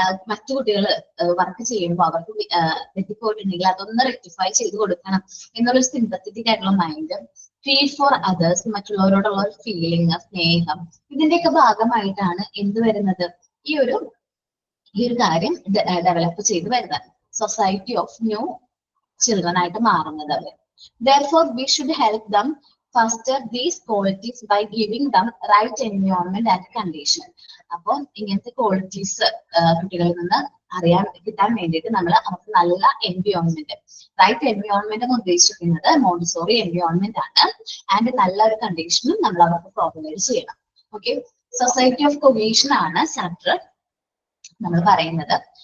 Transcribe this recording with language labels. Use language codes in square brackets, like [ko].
[ml] മറ്റു കുട്ടികൾ വർക്ക് ചെയ്യുമ്പോൾ അവർക്ക് തെറ്റിപ്പോയിട്ടുണ്ടെങ്കിൽ അതൊന്ന് റെക്ടിഫൈ ചെയ്ത് കൊടുക്കണം എന്നുള്ളൊരു സിമ്പത്തറ്റിക് ആയിട്ടുള്ള മൈൻഡ്, ഫീൽ ഫോർ അതേഴ്സ്, മറ്റുള്ളവരോടുള്ള ഒരു ഫീലിംഗ്, സ്നേഹം, ഇതിന്റെയൊക്കെ ഭാഗമായിട്ടാണ് എന്ത് വരുന്നത്, ഈ ഒരു കാര്യം ഡെവലപ്പ് ചെയ്ത് വരുന്നത്, സൊസൈറ്റി ഓഫ് ന്യൂ ചിൽഡ്രൻ ആയിട്ട് മാറുന്നത് അവർ. [en] Therefore, we should help them foster these qualities by giving them right environment and condition. [ml] അപ്പോൾ ഇങ്ങനത്തെ ക്വാളിറ്റീസ് കുട്ടികളിൽ നിന്ന് കിട്ടാൻ വേണ്ടിയിട്ട് നമ്മൾ അവർക്ക് നല്ല എൻവയോൺമെന്റ്, റൈറ്റ് എൻവയോൺമെന്റ് എന്ന് ഉദ്ദേശിക്കുന്നത് മോണ്ടിസോറി എൻവയോൺമെന്റ് ആണ്. ആൻഡ് നല്ല ഒരു കണ്ടീഷനും നമ്മൾ അവർക്ക് പ്രൊവൈഡ് ചെയ്യണം. ഓക്കെ, സൊസൈറ്റി ഓഫ് കൊഹീഷൻ ആണ് ചാപ്റ്റർ നമ്മൾ പറയുന്നത്.